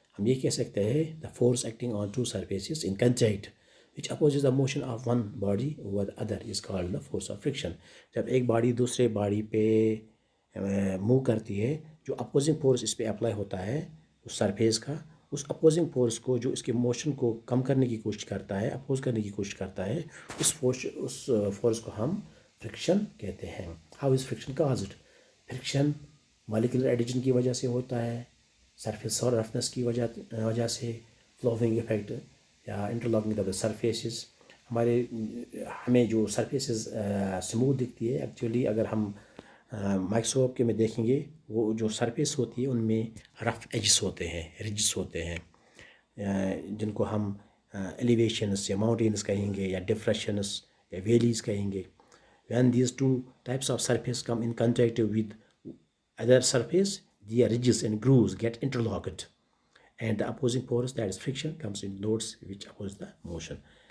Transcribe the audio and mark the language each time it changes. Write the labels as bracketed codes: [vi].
[ur] ہم یہ کہہ سکتے ہیں [en] The force acting on two surfaces in contact which opposes the motion of one body over the other is called the force of friction. [ur] جب ایک body دوسرے body پہ موو کرتی ہے، جو اپوزنگ فورس اس پہ اپلائی ہوتا ہے اس سرفیس کا، اس اپوزنگ فورس کو جو اس کے موشن کو کم کرنے کی کوشش کرتا ہے، اپوز کرنے کی کوشش کرتا ہے، اس فورس کو ہم فرکشن کہتے ہیں. [en] How is friction caused? [ur] Friction molecular edition کی وجہ سے ہوتا ہے، سرفیس رفنس کی وجہ سے، فلوونگ افیکٹ یا انٹرلاکنگ آف دا سرفیسز. ہمیں جو سرفیسز سموتھ دکھتی ہے، ایکچولی اگر ہم مائکروسکوپ کے میں دیکھیں گے وہ جو سرفیس ہوتی ہے ان میں رف ایجز ہوتے ہیں، رجز ہوتے ہیں، جن کو ہم ایلیویشنس یا ماؤنٹینس کہیں گے یا ڈپریشنس یا ویلیز کہیں گے. [en] when these two types of surface come in contact with other surface, their ridges and grooves get interlocked and the opposing force, that is friction, comes in loads which oppose the motion.